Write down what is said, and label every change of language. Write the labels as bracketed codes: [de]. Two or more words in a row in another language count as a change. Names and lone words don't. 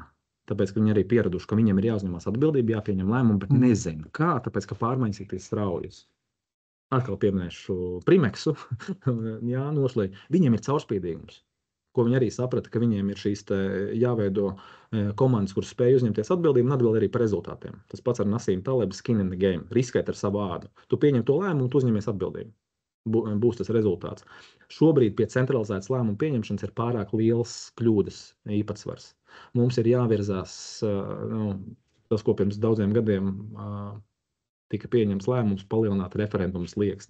[lv] Tāpēc, ka viņi arī pieraduši, ka viņiem ir jāuzņemās atbildība, jāpieņem lēmumu, bet nezinu kā, tāpēc, ka pārmaiņas ir straujas. Atkal pieminēšu Primeksu, jā, noslēg. Viņiem ir caurspīdīgums, ko viņi arī saprata, ka viņiem ir šīs jāveido komandas, kuras spēj uzņemties atbildību un atbild arī par rezultātiem. Tas pats ar Nasīm Talebu, [en] skin in the game, [lv] riskēt ar savu ādu. Tu pieņem to lēmumu un tu uzņemies atbildību. Būs tas rezultāts. Šobrīd pie centralizētas lēmumu pieņemšanas ir pārāk liels kļūdas īpatsvars. Mums ir jāvirzās, tas, ko pirms daudziem gadiem tika pieņems lēmums palielināt referendumu slieksni.